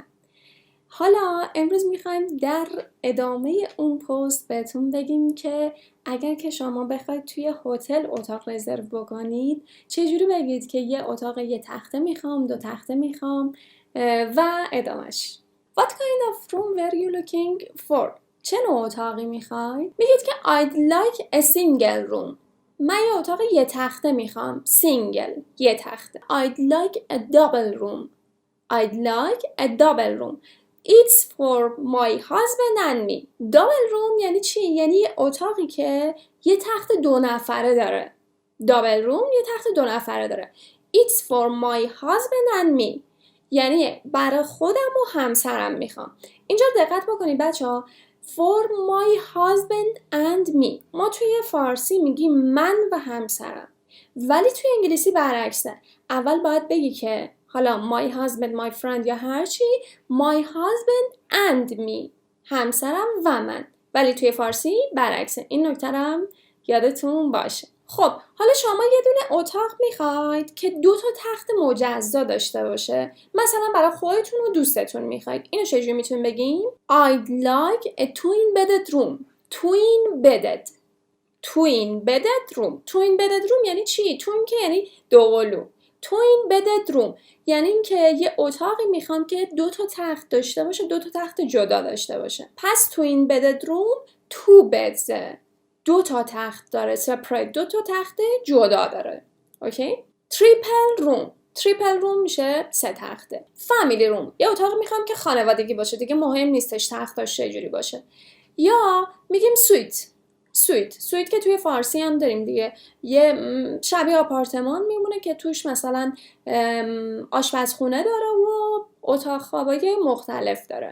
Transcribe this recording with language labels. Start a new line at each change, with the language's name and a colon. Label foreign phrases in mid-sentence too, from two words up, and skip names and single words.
Persian: حالا امروز میخوایم در ادامه اون پست بهتون بگیم که اگر که شما بخواید توی هتل اتاق رزرو بکنید چجوری بگید که یه اتاق یه تخته میخوام، 2 تخته میخوام و ادامش.
English: What kind of room were you looking for?
Persian: چه نوع اتاقی میخواید؟ میگید که
English: I'd like a single room.
Persian: من یه اتاق یه تخته میخوام. single، یه تخته.
English: I'd like a double room. I'd like a double room. It's for my husband and me. Double room
Persian: یعنی چی؟ یعنی یه اتاقی که یه تخت 2 نفره داره.
English: Double room
Persian: یه تخت 2 نفره داره.
English: It's for my husband and me.
Persian: یعنی برای خودم و همسرم میخوام. اینجا دقت بکنید بچه‌ها.
English: For my husband and me.
Persian: ما توی فارسی میگیم من و همسرم. ولی توی انگلیسی برعکسه. اول باید بگی که حالا
English: my husband, my friend
Persian: یا هرچی
English: my husband and me.
Persian: همسرم و من. ولی توی فارسی برعکسه. این نکته هم یادتون باشه. خب حالا شما یه دونه اتاق میخواید که 2 تا تخت مجزا داشته باشه. مثلا برای خودتون و دوستتون میخواید. اینو چجوری میتونیم بگیم؟
English: I'd like a twin bedded room. Twin bedded. Twin bedded room. Twin bedded room
Persian: یعنی چی؟
English: twin
Persian: که یعنی دوقلو.
English: Twin bedded room
Persian: یعنی این که یه اتاقی میخوام که 2 تا تخت داشته باشه، 2 تا تخت جدا داشته باشه.
English: پس twin bedded room 2 beds.
Persian: 2 تا تخت داره، separate 2 تا تخت جدا داره. اوکی؟
English: triple room. triple room
Persian: میشه 3 تخته.
English: family room
Persian: یه اتاق میخوام که خانوادگی باشه، دیگه مهم نیستش تختاش چجوری باشه. یا میگیم سویت که توی فارسی هم داریم دیگه، یه شبیه آپارتمان میمونه که توش مثلا آشپزخونه داره و اتاق خوابای مختلف داره.